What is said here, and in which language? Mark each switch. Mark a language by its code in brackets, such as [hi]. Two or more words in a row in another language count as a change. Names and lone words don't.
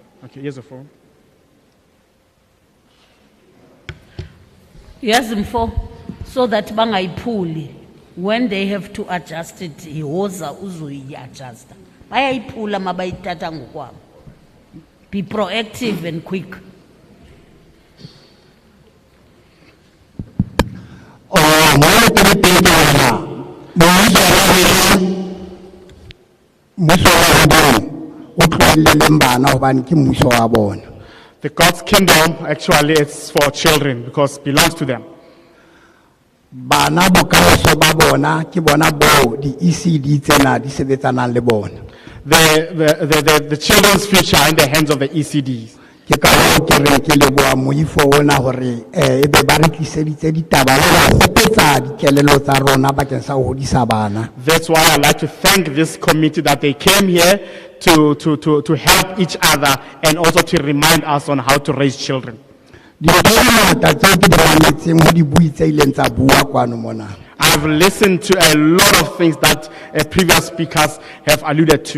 [en] Okay, here's a phone. Yes, mfo, so that bangayiphuli, when they have to adjust it, [zu] ihoza uzuyi-adjusta. Bayayiphula mabayithatha ngokwabo. [en] Be proactive and quick. The God's kingdom, actually, it's for children because it belongs to them. [st] Bana bokamoso ba bona ke bona bo di ECD tsena di sebetsanang le bona. [en] The children's future are in the hands of the ECDs. [st] Ke ka hoo ke reng ke leboha moifo ona hore ebe ba re tliseditse ditaba le ba hopotsa dikelello tsa rona bakeng sa ho hodisa bana. [en] That's why I'd like to thank this committee that they came here to help each other and also to remind us on how to raise children. I've listened to a lot of things that previous speakers have alluded to.